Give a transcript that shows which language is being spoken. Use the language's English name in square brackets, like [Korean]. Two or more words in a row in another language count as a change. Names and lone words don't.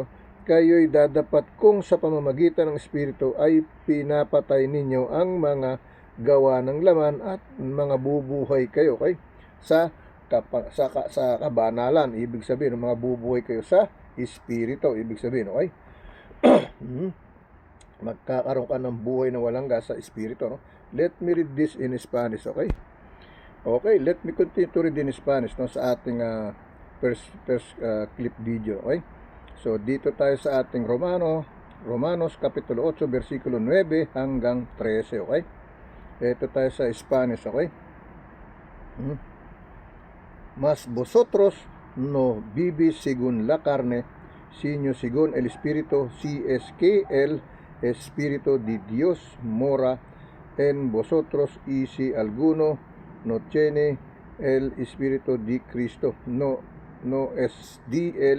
[Filipino] Kayo'y dadapat kung sa pamamagitan ng Espiritu ay pinapatay ninyo ang mga gawa ng laman at mga bubuhay kayo, okay? Sa kabanalan, ibig sabihin, mga bubuhay kayo sa Espiritu, ibig sabihin, okay? Magkakaroon ka ng buhay na walang gas sa Espiritu, no? [English] Let me read this in Spanish, okay? Okay, let me continue to read in Spanish, no, [Filipino] sa ating [English] clip video, [Filipino] okay? So dito tayo sa ating Romanos kapitulo 8 versikulo 9 hanggang 13, okay? Ito tayo sa Spanish, okay? [Spanish] Mas vosotros no vivís según la carne, sino según el Espíritu, si es que el Espíritu de Dios mora en vosotros, y si alguno no tiene el Espíritu de Cristo, no es de él.